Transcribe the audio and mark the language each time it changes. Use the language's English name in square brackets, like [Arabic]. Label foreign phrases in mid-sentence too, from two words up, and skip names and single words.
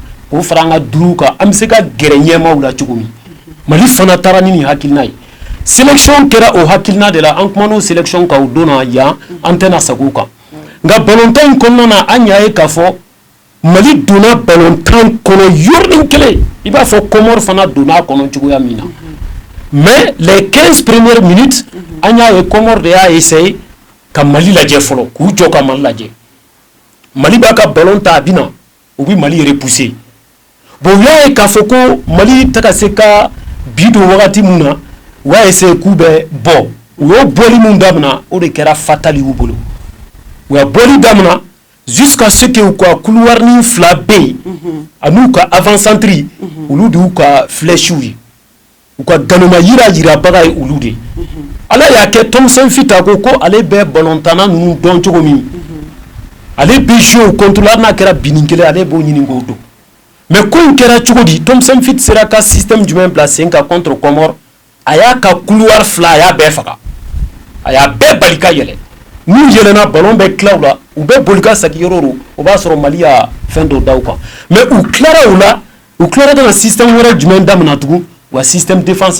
[Bambara] k'o fara an ka 5 kan an bɛ se ka gɛrɛ ɲɛmaaw la cogo min Mali fana taara ni nin hakilina ye sélection kɛra o hakilina de la an kumana o sélection kan o don na yan an tɛna segin o kan nka ballontan in kɔnɔna na an y'a ye k'a fɔ Mali donna ballontan kɔnɔ yɔrɔnin kelen i b'a fɔ Comores fana donna a kɔnɔ cogoya min na [French] mais les 15 premières minutes [Bambara] an y'a ye Comores de y'a essayer ka Mali lajɛ fɔlɔ k'u jɔ ka Mali lajɛ Mali b'a ka ballon ta a bɛ na u bɛ Mali repousser bon u y'a ye k'a fɔ ko Mali tɛ ka se ka bi don wagati min na u y'a essayer k'u bɛ bɔ u y'o bɔli min daminɛ o de kɛra fatal y'u bolo u y'a bɔli daminɛ [French] jusqu'à ce que [Bambara] u ka couloirin fila bɛ yen an'u ka [French] avant-centre [Bambara] olu de y'u ka flèches ye u ka galoma yirabaga ye olu de ala y'a kɛ Thompson Fita ko ale bɛ ballontanna ninnu dɔn cogo min ale bɛ [French] jouer contre la [Bambara] n'a kɛra binni kelen ale b'o ɲini k'o don mais ko in kɛra cogo di Thompson Fita sera ka [French] système jumɛn [Bambara] bila sen kan [French] contre Comores [Bambara] a y'a ka couloir fila a y'a bɛɛ faga a y'a bɛɛ bali ka yɛlɛ n'u yɛlɛnna ballon bɛ tila u la u bɛ boli ka segin yɔrɔ o o b'a sɔrɔ Mali y'a fɛn dɔ da u kan mais u tilara o la u tilara ka na système wɛrɛ jumɛn daminɛ tugun u ka [French] système défensif